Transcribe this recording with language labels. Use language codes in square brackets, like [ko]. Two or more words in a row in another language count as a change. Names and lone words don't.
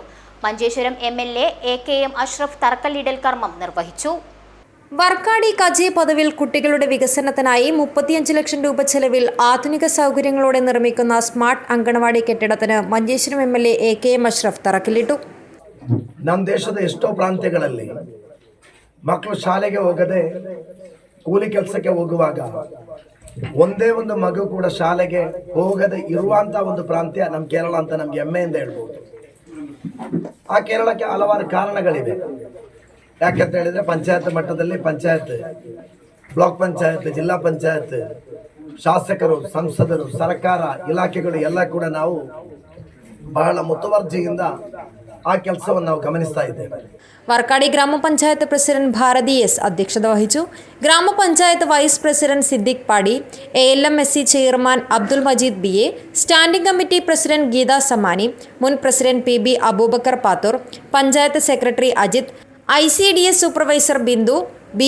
[ml] മഞ്ചേശ്വരം MLA AKM അഷ്റഫ് തറക്കല്ലിടൽ കർമ്മം നിർവഹിച്ചു. വർക്കാടി കജേ പദവിൽ കുട്ടികളുടെ വികസനത്തിനായി 35 ലക്ഷം രൂപ ചെലവിൽ ആധുനിക സൗകര്യങ്ങളോടെ നിർമ്മിക്കുന്ന സ്മാർട്ട് അങ്കണവാടി കെട്ടിടത്തിന് മഞ്ചേശ്വരം MLA AKM അഷ്റഫ് തറക്കല്ലിട്ടു. [kn] ನಮ್ಮ ದೇಶದ ಎಷ್ಟೋ ಪ್ರಾಂತ್ಯಗಳಲ್ಲಿ ಮಕ್ಕಳು ಶಾಲೆಗೆ ಹೋಗದೆ ಕೂಲಿ ಕೆಲಸಕ್ಕೆ ಹೋಗುವಾಗ ಒಂದೇ ಒಂದು ಮಗು ಕೂಡ ಶಾಲೆಗೆ ಹೋಗದೆ ಇರುವಂತ ಒಂದು ಪ್ರಾಂತ್ಯ ನಮ್ಮ ಕೇರಳ ಅಂತ ನಮ್ಗೆ ಹೆಮ್ಮೆಯಿಂದ ಹೇಳ್ಬೋದು. ಆ ಕೇರಳಕ್ಕೆ ಹಲವಾರು ಕಾರಣಗಳಿವೆ. ಯಾಕಂತ ಹೇಳಿದ್ರೆ ಪಂಚಾಯತ್ ಮಟ್ಟದಲ್ಲಿ ಪಂಚಾಯತ್, ಬ್ಲಾಕ್ ಪಂಚಾಯತ್, ಜಿಲ್ಲಾ ಪಂಚಾಯತ್, ಶಾಸಕರು, ಸಂಸದರು, ಸರ್ಕಾರ, ಇಲಾಖೆಗಳು ಎಲ್ಲ ಕೂಡ ನಾವು ಬಹಳ ಮುತುವರ್ಜಿಯಿಂದ ಆ ಕೆಲಸವನ್ನು ನಾವು ಗಮನಿಸ್ತಾ ಇದ್ದೇವೆ. [ml] വർക്കാടി ഗ്രാമപഞ്ചായത്ത് പ്രസിഡന്റ് ഭാരതി എസ് അധ്യക്ഷത വഹിച്ചു. ഗ്രാമപഞ്ചായത്ത് വൈസ് പ്രസിഡന്റ് സിദ്ദിഖ് പാടി, ALMSC ചെയർമാൻ അബ്ദുൽ മജീദ് BA, സ്റ്റാൻഡിംഗ് കമ്മിറ്റി പ്രസിഡന്റ് ഗീത സമാനി, മുൻ പ്രസിഡന്റ് PB അബൂബക്കർ പാത്തൂർ, പഞ്ചായത്ത് സെക്രട്ടറി അജിത്, ICDS സൂപ്പർവൈസർ ബിന്ദു, B.